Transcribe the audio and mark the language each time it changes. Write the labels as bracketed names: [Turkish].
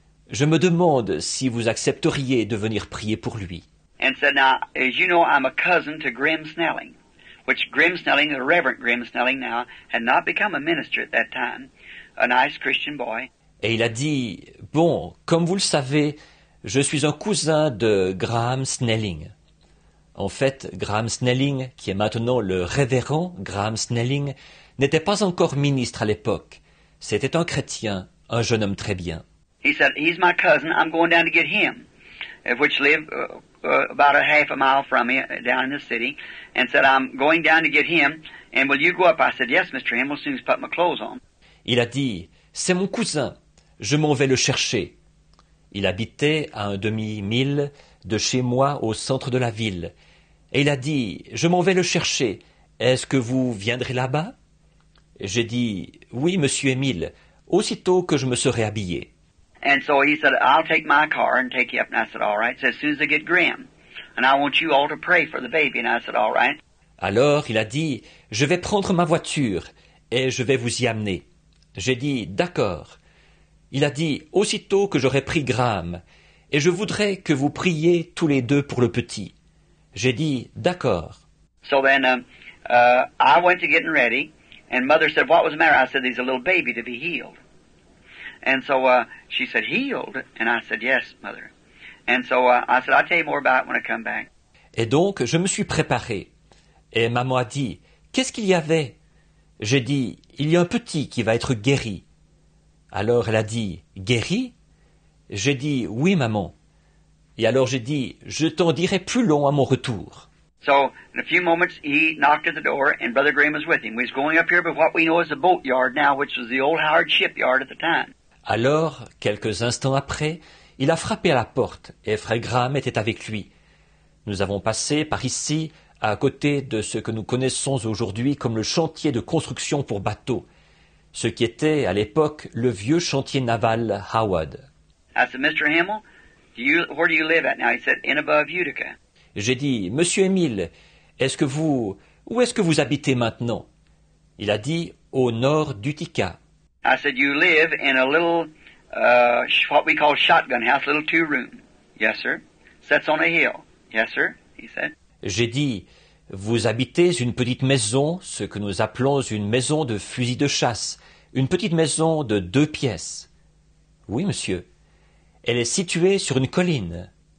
[French] Je me demande si vous accepteriez de venir prier pour lui. [English] And said, now, as you know, I'm a cousin to Grim Snelling, which Grim Snelling, the Reverend Grim Snelling now, had not become a minister at that time, a nice Christian boy. [French] Et il a dit, bon, comme vous le savez, je suis un cousin de Graham Snelling. En fait, Graham Snelling, qui est maintenant le révérend Graham Snelling, n'était pas encore ministre à l'époque. C'était un chrétien, un jeune homme très bien. [English] He said, he's my cousin, I'm going down to get him, which lived about a half a mile from me down in the city, and said, I'm going down to get him, and will you go up? I said, yes, Mr. Himmel, as soon as I put my clothes on. [French] Il a dit, c'est mon cousin, je m'en vais le chercher. Il habitait à un demi-mille de chez moi au centre de la ville. Et il a dit, je m'en vais le chercher. Est-ce que vous viendrez là-bas? J'ai dit, oui, monsieur Émile, aussitôt que je me serai habillé. [English] And so he said, I'll take my car and take you up. And I said, all right. So as soon as I get Grim, and I want you all to pray for the baby. And I said, all right. [French] Alors il a dit, je vais prendre ma voiture et je vais vous y amener. J'ai dit, d'accord. Il a dit, aussitôt que j'aurai pris Graham, et je voudrais que vous priez tous les deux pour le petit. J'ai dit, d'accord. [English] So then I went to getting ready, and Mother said, what was the matter? I said, there's a little baby to be healed. And so she said, healed? And I said, yes, Mother. And so I said, I'll tell you more about it when I come back. [French] Et donc, je me suis préparé. Et maman a dit, qu'est-ce qu'il y avait? J'ai dit, il y a un petit qui va être guéri. Alors elle a dit, guéri? J'ai dit, oui, maman. Et alors j'ai dit, je t'en dirai plus long à mon retour. [English] So, in a few moments, he knocked at the door, and Brother Graham was with him. We was going up here by what we know as the boatyard now, which was the old Howard shipyard at the time. [French] Alors, quelques instants après, il a frappé à la porte, et frère Graham était avec lui. Nous avons passé par ici, à côté de ce que nous connaissons aujourd'hui comme le chantier de construction pour bateaux, ce qui était, à l'époque, le vieux chantier naval Howard. [English] I said, Mr. Himmel, where do you live at now? He said, in above Utica. [French] J'ai dit, Monsieur Émile, où est-ce que vous habitez maintenant? Il a dit, au nord d'Utica. [English] I said, you live in a little, what we call shotgun house, little 2-room. Yes, sir. Sets on a hill. Yes, sir, he said. [French] J'ai dit, vous habitez une petite maison, ce que nous appelons une maison de fusil de chasse, une petite maison de 2 pièces. Oui, monsieur. Elle est située sur une colline.